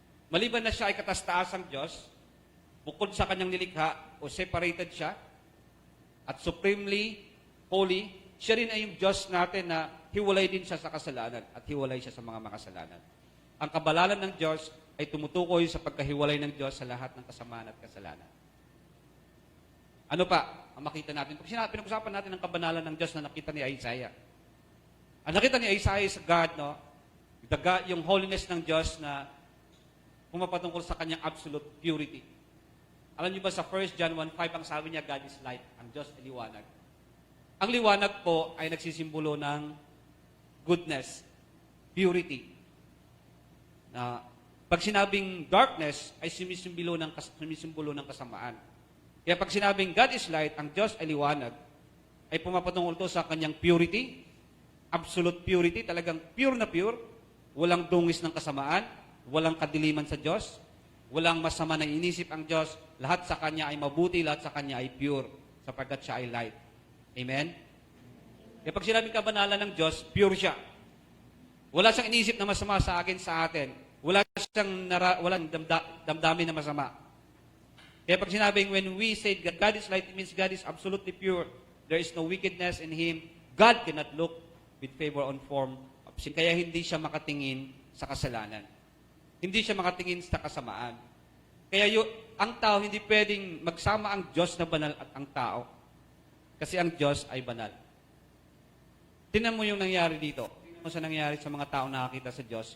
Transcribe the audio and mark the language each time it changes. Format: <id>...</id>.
<tl>Maliban na siya ay kataas-taasang Diyos, bukod sa kanyang nilikha, o separated siya, at</tl> <en>supremely holy,</en> <tl>siya rin ay yung Diyos natin na hiwalay din siya sa kasalanan at hiwalay siya sa mga makasalanan. Ang kabalalan ng Diyos ay tumutukoy sa pagkahiwalay ng Diyos sa lahat ng kasamaan at kasalanan. Ano pa ang makita natin? Pag pinag-usapan natin ang kabanalan ng Diyos na nakita ni Isaiah. Ang nakita ni Isaiah sa God, no? Yung holiness ng Diyos na pumapatungkol sa kanyang absolute purity. Alam niyo ba sa 1 John 1:5 ang sabi niya,</tl> <en>God is light,</en> <tl>ang Diyos ay liwanag. Ang liwanag po ay nagsisimbolo ng goodness, purity. Na pag sinabing darkness ay sumisimbolo ng kasamaan. Kaya pag sinabing</tl> <en>God is light,</en> <tl>ang Diyos ay liwanag, ay pumapatungkol to sa kanyang purity, absolute purity, talagang pure na pure, walang dungis ng kasamaan, walang kadiliman sa Diyos, walang masama na inisip ang Diyos, lahat sa Kanya ay mabuti, lahat sa Kanya ay pure, sapagkat siya ay light. Amen? Kaya pag sinabing kabanalan ng Diyos, pure siya. Wala siyang inisip na masama sa akin, sa atin. Walang damdamin na masama. Kaya pag sinabing,</tl> <en>when we say God is light, it means God is absolutely pure. There is no wickedness in Him. God cannot look with favor on form of sin.</en> <tl>Kaya hindi siya makatingin sa kasalanan. Hindi siya makatingin sa kasamaan. Kaya ang tao, hindi pwedeng magsama ang Diyos na banal at ang tao. Kasi ang Diyos ay banal. Tingnan mo yung nangyari dito. Tingnan mo sa nangyari sa mga tao na nakakita sa Diyos.</tl>